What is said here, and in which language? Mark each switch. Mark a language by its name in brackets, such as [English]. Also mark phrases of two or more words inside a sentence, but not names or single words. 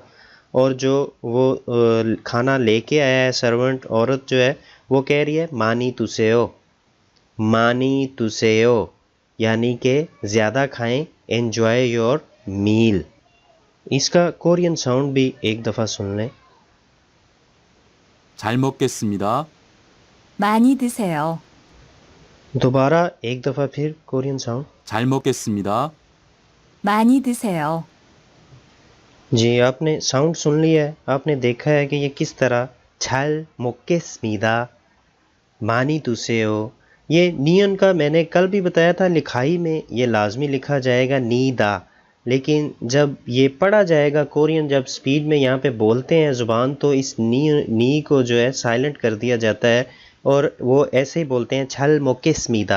[Urdu] اور جو وہ کھانا لے کے آیا ہے سرونٹ عورت جو ہے وہ کہہ رہی ہے, [Korean] 많이 드세요, 많이 드세요, [Urdu] یعنی کہ زیادہ کھائیں, [English] enjoy your meal. [Urdu] اس کا کورین ساؤنڈ بھی ایک دفعہ سن لیں. [Korean] 잘 먹겠습니다. 많이 드세요. [Urdu] دوبارہ ایک دفعہ پھر کورین ساؤنڈ. [Korean] 잘 먹겠습니다. 많이 드세요. [Urdu] جی، آپ نے ساؤنڈ سن لیا ہے، آپ نے دیکھا ہے کہ یہ کس طرح [Korean] 잘 먹겠습니다, 많이 드세요. [Urdu] یہ نیئن کا میں نے کل بھی بتایا تھا، لکھائی میں یہ لازمی لکھا جائے گا نیدا، لیکن جب یہ پڑھا جائے گا کورین، جب سپیڈ میں یہاں پے بولتے ہیں زبان، تو اس نی کو جو ہے سائلنٹ کر دیا جاتا ہے اور وہ ایسے ہی بولتے ہیں [Korean] 잘 먹겠습니다.